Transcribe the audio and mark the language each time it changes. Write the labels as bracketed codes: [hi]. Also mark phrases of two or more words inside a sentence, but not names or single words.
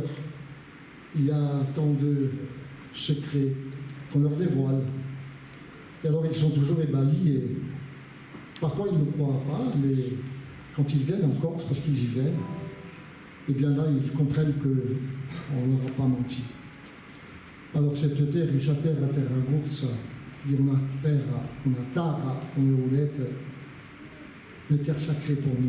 [fr] Il y a tant de secrets qu'on leur dévoile. Et alors ils sont toujours ébahis et parfois ils ne croient pas, mais quand ils viennent en Corse, parce qu'ils y viennent, et bien là ils comprennent qu'on ne leur a pas menti. Alors cette terre, [co] questa terra, terra Gurza, dire una terra come volete, [fr] une terre sacrée pour nous.